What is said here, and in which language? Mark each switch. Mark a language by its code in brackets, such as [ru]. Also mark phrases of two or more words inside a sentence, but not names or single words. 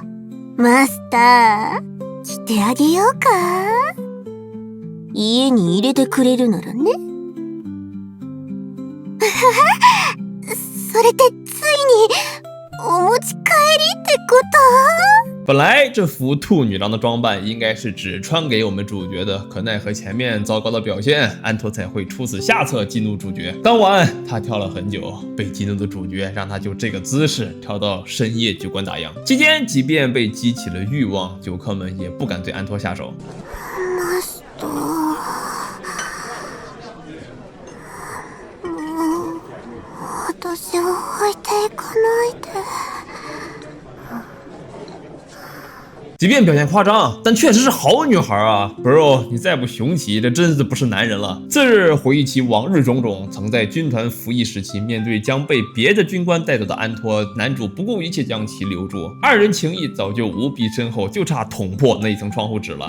[ja] マスター、着てあげようか？家に入れてくれるならね。それってついにお持ち帰りってこと？ [zh] 本来这副兔女郎的装扮应该是只穿给我们主角的，可奈何前面糟糕的表现，安托才会出此下策激怒主角。当晚他跳了很久，被激怒的主角让他就这个姿势跳到深夜酒馆打烊。期间即便被激起了欲望，酒客们也不敢对安托下手。 [ja] マスター、もう私を置いていかないで。 [zh] 即便表现夸张，但确实是好女孩啊 ，bro， 你再不雄起，这真是不是男人了。次日回忆起往日种种，曾在军团服役时期，面对将被别的军官带走的安托，男主不顾一切将其留住，2人情谊早就无比深厚，就差捅破那一层窗户纸了。